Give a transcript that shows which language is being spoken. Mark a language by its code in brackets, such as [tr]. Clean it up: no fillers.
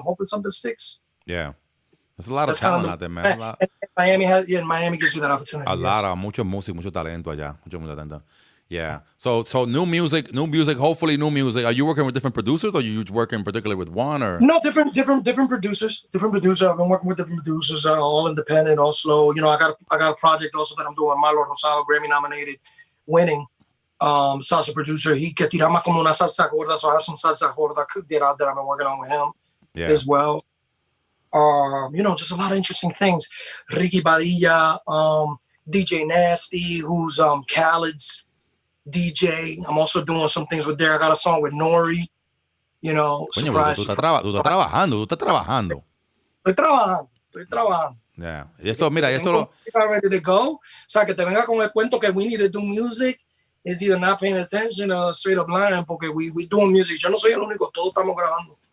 [en] Hoping something sticks. Yeah. There's a lot of talent out there, man. Miami gives you that opportunity. Lot of [es] mucho música, mucho talento allá. Mucho talento. [en] Yeah. So new music. Hopefully, new music. Are you working with different producers, or are you working particularly with one? Or No, different producers. Different producers. I've been working with different producers, all independent, all slow. You know, I got a project also that I'm doing. Milo Rosado, Grammy nominated, winning salsa producer. [es] He que tirama como una salsa gorda, [en] so I have some salsa gorda that I've been working on with him as well. You know, just a lot of interesting things. Ricky Badilla, DJ Nasty, who's Khaled's DJ. I'm also doing some things with there. I got a song with Nori. You know, [es] Coño, pero tú estás trabajando. Estoy trabajando. [en] Yeah. [es] Y esto, mira, [en] ready to go. [es] O sea, que te venga con el cuento que [en] we need to do music is either not paying attention or straight up lying, [es] porque [en] we doing music. [es] Yo no soy el único, todos estamos grabando.